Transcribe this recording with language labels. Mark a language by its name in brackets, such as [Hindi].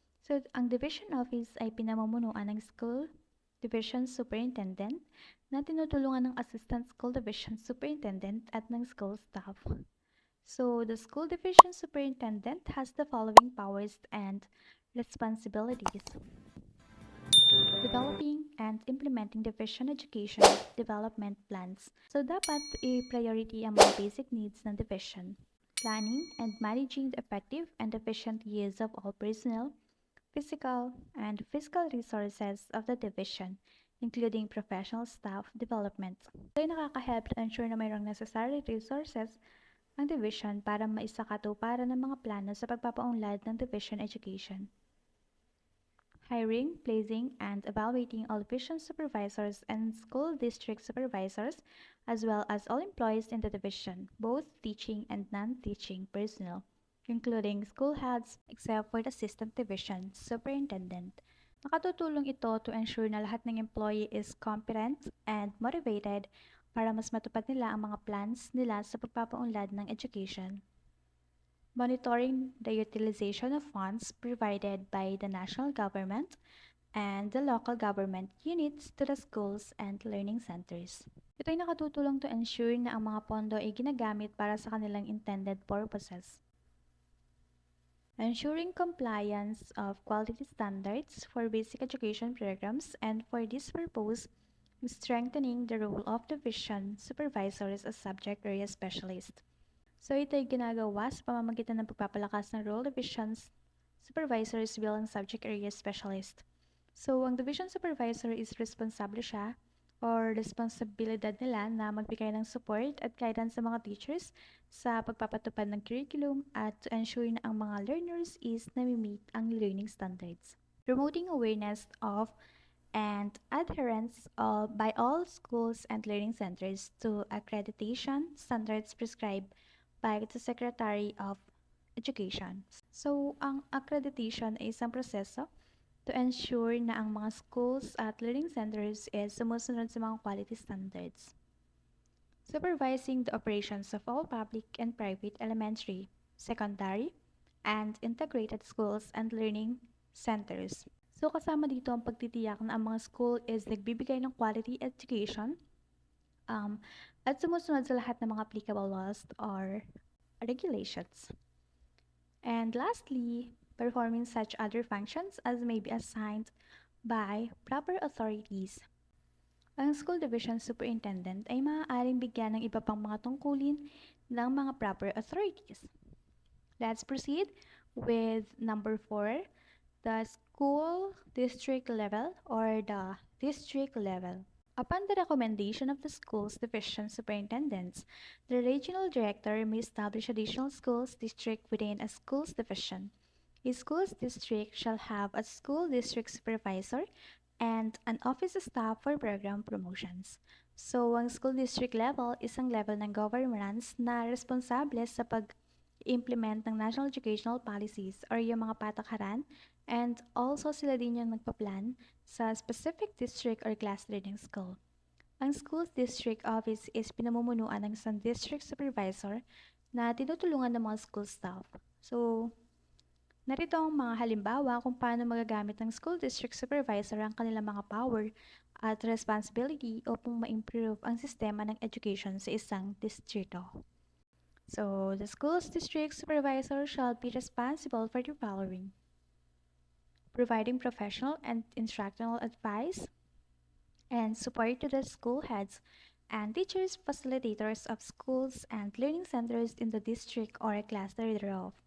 [Filipino] So, ang division office ay pinamumunuan ng school division superintendent na tinutulungan ng assistant school division superintendent at ng school staff. [English] So, the school division superintendent has the following powers and responsibilities: developing and implementing division education development plans. [Filipino] So dapat i-priority ang mga basic needs ng division. [English] Planning and managing the effective and efficient use of all personnel, physical and fiscal resources of the division, including professional staff development. [Filipino] Ito ay nakaka-help [English] to ensure [Filipino] na mayroong necessary resources ang division para maisakatuparan ng mga plano sa pagpapaunlad ng division education. [English] Hiring, placing, and evaluating all division supervisors and school district supervisors, as well as all employees in the division, both teaching and non-teaching personnel, including school heads, except for the assistant division superintendent. [Filipino] Nakatutulong ito [English] to ensure [Filipino] na lahat ng employee is [English] competent and motivated [Filipino] para mas matupad nila ang mga plans nila sa pagpapaunlad ng education. [English] Monitoring the utilization of funds provided by the national government and the local government units to the schools and learning centers. [Filipino] Ito ay nakatutulong [English] to ensure [Filipino] na ang mga pondo ay ginagamit para sa kanilang [English] intended purposes. Ensuring compliance of quality standards for basic education programs, and for this purpose, strengthening the role of division supervisors as subject area specialists. [Filipino] So ito ay ginagawa sa pamamagitan ng pagpapalakas ng role divisions supervisors bilang subject area specialist. So ang division supervisor is responsable siya or responsibilidad nila na magbigay ng support at guidance sa mga teachers sa pagpapatupad ng curriculum at [English] to ensure [Filipino] na ang mga learners is nami-meet ang learning standards. [English] Promoting awareness of and adherence by all schools and learning centers to accreditation standards prescribed by the Secretary of Education. [Filipino] So, ang accreditation ay isang proseso [English] to ensure [Filipino] na ang mga schools at learning centers is sumusunod sa mga quality standards. [English] Supervising the operations of all public and private elementary, secondary, and integrated schools and learning centers. [Filipino] So, kasama dito ang pagtitiyak na ang mga school is nagbibigay ng quality education at sumusunod sa lahat ng mga applicable laws or regulations. [English] And lastly, performing such other functions as may be assigned by proper authorities. [Filipino] Ang school division superintendent ay maaaring bigyan ng iba pang mga tungkulin ng mga proper authorities. [English] Let's proceed with number 4, the school district level or the district level. Upon the recommendation of the school's division superintendents, the regional director may establish additional schools district within a school's division. A school's district shall have a school district supervisor and an office staff for program promotions. [Filipino] So, ang school district level, isang level ng governance na responsable sa pag-implement ng national educational policies or yung mga patakaran, [English] and also [Filipino] sila din yung nagpa-plan sa specific district or cluster ng school. Ang school district office is pinamumunuan ng isang district supervisor na tinutulungan ng mga school staff. So, narito ang mga halimbawa kung paano magagamit ng school district supervisor ang kanilang mga power at responsibility upang ma-improve ang sistema ng education sa isang distrito. [English] So, the school's district supervisor shall be responsible for the following: providing professional and instructional advice and support to the school heads and teachers, facilitators of schools and learning centers in the district or a cluster thereof.